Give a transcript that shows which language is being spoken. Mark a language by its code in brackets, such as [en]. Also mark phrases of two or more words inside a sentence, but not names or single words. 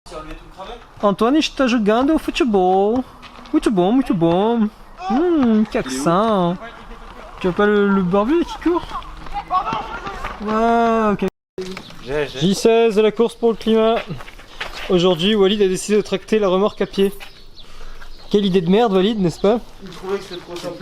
[pt] Antônio está jogando futebol. Muito bom, muito bom. Que accent. [fr] Tu vois pas le barbu qui court? Ah, ok. J16 à la course pour le climat. Aujourd'hui, Walid a décidé de tracter la remorque à pied. Quelle idée de merde, Walid, n'est-ce pas? Il trouvait que c'était trop simple.